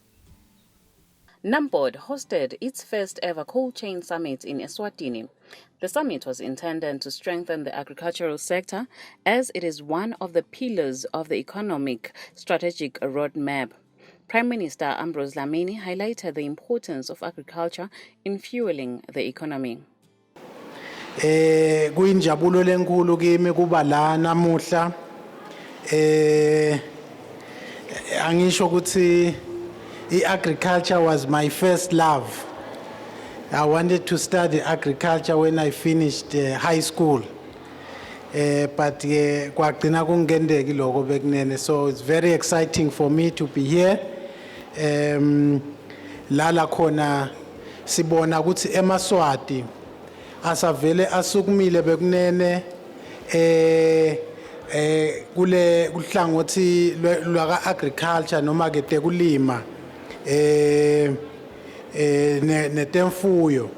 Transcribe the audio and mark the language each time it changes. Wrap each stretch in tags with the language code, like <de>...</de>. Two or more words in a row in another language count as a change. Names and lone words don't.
<en>NAMPOD hosted its first ever Cold Chain Summit in Eswatini. The summit was intended to strengthen the agricultural sector as it is one of the pillars of the economic strategic roadmap. Prime Minister Ambrose Dlamini highlighted the importance of agriculture in fueling the economy.</en> <ss>Kuyinjabulo lenkulu kimi kuba la namuhla angisho ukuthi</ss> <en>agriculture was my first love. I wanted to study agriculture when I finished high school.</en> <ss>But kwagcina kungendeki lokho bekunene,</ss> <en>so it's very exciting for me to be here.</en> <ss>Lala khona sibona ukuthi eMaswati asavele asukumile bekunene kule kuhlangothi lwaka agriculture noma ke tekulima netemfuyo.</ss>